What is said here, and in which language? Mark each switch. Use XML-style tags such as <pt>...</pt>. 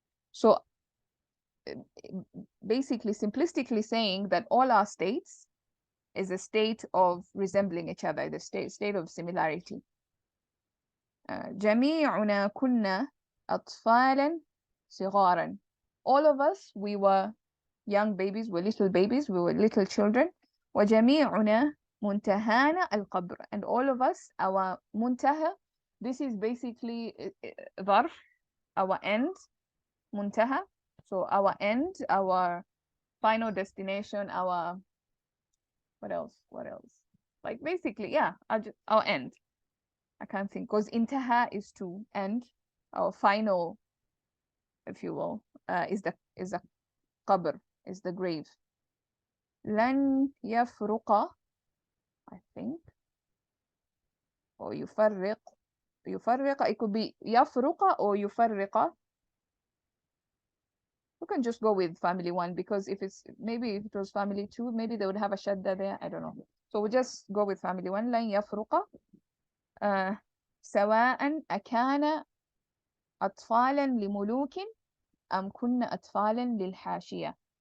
<en>So basically, simplistically saying that all our states is a state of resembling each other, the state of similarity.</en> <ar>جميعنا كنا أطفالا صغارا.</ar> <en>All of us, we were young babies, we were little children.</en> <ar>وجميعنا منتهانا القبر,</ar> <en>and all of us, our muntaha, this is basically ظرف, our end, muntaha, so our end, our final destination, our what else, like basically, yeah, our end. I can't think, because intaha is to end. Our final, if you will, is the qabr, is the grave.</en> <ar>لن يفرق,</ar> <en>I think, or يفرق, it could be يفرق or يفرق. We can just go with family one, because if it was family two, maybe they would have a shadda there, I don't know. So we'll just go with family one.</en> <ar>لن يفرق سواء أكان أطفالا لملوك أم كنا أطفالا للحاشية.</ar>